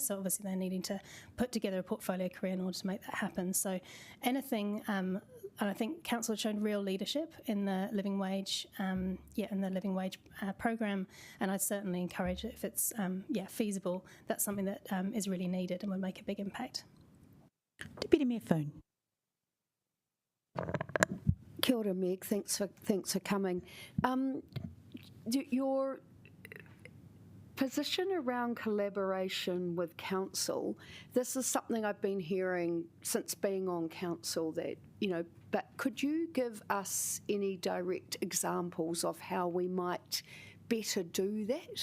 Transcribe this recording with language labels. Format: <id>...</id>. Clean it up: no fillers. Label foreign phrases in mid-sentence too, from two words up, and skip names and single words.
<en>So obviously they're needing to put together a portfolio career in order to make that happen. So anything, and I think council has shown real leadership in the living wage, program, and I'd certainly encourage it if it's feasible. That's something that is really needed and would make a big impact. Deputy Mayor Foon.</en> <mi>Kia ora,</mi> <en>Meg. Thanks for coming. Your position around collaboration with council. This is something I've been hearing since being on council. But could you give us any direct examples of how we might better do that?</en>